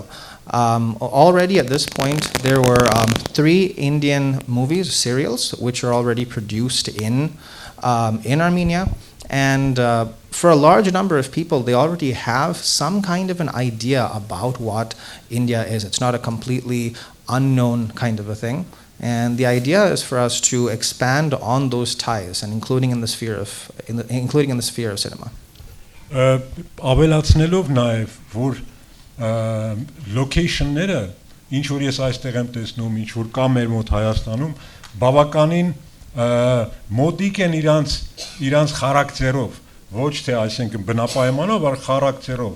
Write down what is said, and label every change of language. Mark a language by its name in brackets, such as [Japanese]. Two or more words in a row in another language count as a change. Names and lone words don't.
[English] Already at this point, there were 3 Indian movies, serials, which are already produced in Armenia, and for a large number of people, they already have some kind of an idea about what India is. It's not a completely unknown kind of a thing, and the idea is for us to expand on those ties, and including in the sphere of cinema. [Armenian] Ավելացնելով նաև, որ location-ները, ինչ որ ես այստեղ եմ տեսնում, ինչ որ կա մեր մոտ Հայաստանում, բավականին մոտիկ են իրանց խարակտերով, ոչ թե այսինքն բնապայմանով, այլ խարակտերով,